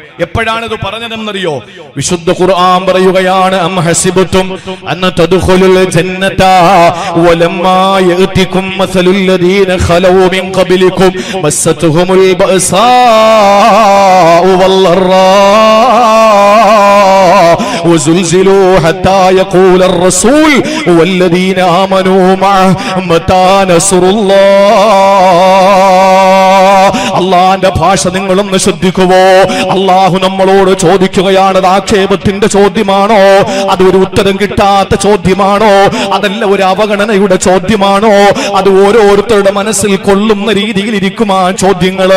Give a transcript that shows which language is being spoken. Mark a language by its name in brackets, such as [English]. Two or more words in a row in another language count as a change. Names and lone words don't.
[Malayalam] എപ്പോഴാണ് ഇത് പറഞ്ഞതെന്നറിയോ? വിശുദ്ധ ഖുർആൻ പറയുകയാണ്, [Arabic] أم حسبتم أن تدخلوا الجنة ولما يأتكم مثل الذين خلوا من قبلكم مستهم البأساء والضراء وزلزلوا حتى يقول الرسول والذين آمنوا معه متى نصر الله. [Malayalam] അള്ളാന്റെ ഭാഷ നിങ്ങളൊന്ന് ശ്രദ്ധിക്കുവോ? അള്ളാഹു നമ്മളോട് ചോദിക്കുകയാണ്. അത് ആക്ഷേപത്തിന്റെ ചോദ്യമാണോ? അതൊരു ഉത്തരം കിട്ടാത്ത ചോദ്യമാണോ? അതല്ല ഒരു അവഗണനയുടെ ചോദ്യമാണോ? അത് ഓരോരുത്തരുടെ മനസ്സിൽ കൊള്ളുന്ന രീതിയിൽ ഇരിക്കും ആ ചോദ്യങ്ങള്.